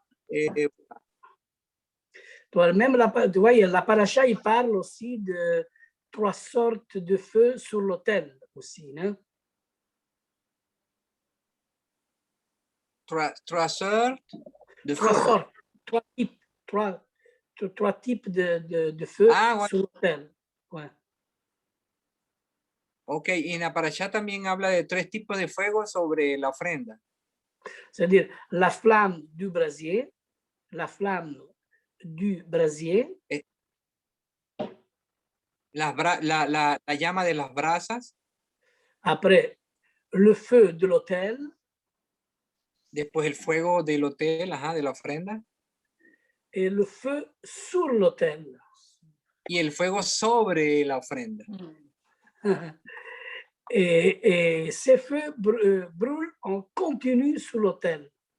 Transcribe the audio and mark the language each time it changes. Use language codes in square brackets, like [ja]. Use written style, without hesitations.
[fr] Même tu vois, la paracha, il parle aussi de 3 sortes de feux sur l'autel aussi. Hein? 3 sortes de feux. 3 sortes, 3 types de feux sur l'autel. Ouais. [es] Ok, y en la parasha también habla de 3 tipos de fuego sobre la ofrenda. [fr] C'est-à-dire la flamme du brasier, la flamme du brasier. [es] La llama de las brasas. [fr] Après, le feu de l'autel. [es] Después el fuego del hotel, de la ofrenda. [fr] Et le feu sur l'autel. [es] Y el fuego sobre la ofrenda. [fr] Et ces feux brûlent en continu sur l'autel.